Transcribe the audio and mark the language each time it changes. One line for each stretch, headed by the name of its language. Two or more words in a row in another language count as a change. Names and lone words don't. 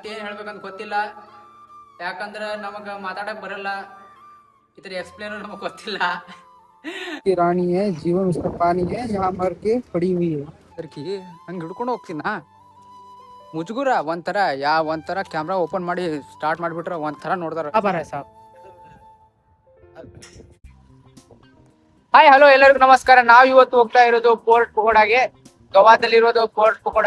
Kannada: ಏನು ಹೇಳ್ಬೇಕಂತ ಗೊತ್ತಿಲ್ಲ, ಯಾಕಂದ್ರೆ ನಮಗೆ ಮಾತಾಡಕ್ಕೆ ಬರಲ್ಲ, ಇದ್ರ ಎಕ್ಸ್ಪ್ಲೇನು ನಮಗೆ ಗೊತ್ತಿಲ್ಲ.
Hindi: की रानी है, जीवन उसका पानी है, यहाँ मर के पड़ी हुई है.
Kannada: ಅದಕ್ಕೆ ಹಂಗೆ ಹಿಡ್ಕೊಂಡು ಹೋಗ್ತೀನ ಮುಜುಗುರ ಒಂಥರ
English: camera open
Kannada: ಮಾಡಿ ಸ್ಟಾರ್ಟ್ ಮಾಡಿಬಿಟ್ರೆ ಒಂಥರ ನೋಡ್ತಾರ. ಹಾಯ್ ಹಲೋ ಎಲ್ಲರಿಗೂ ನಮಸ್ಕಾರ. ನಾವು ಇವತ್ತು ಹೋಗ್ತಾ ಇರೋದು ಪೋರ್ಟ್ ಪಕೋಡಾಗೆ. ಗೋವಾದಲ್ಲಿರೋದು ಪೋರ್ಟ್ ಪಕೋಡ.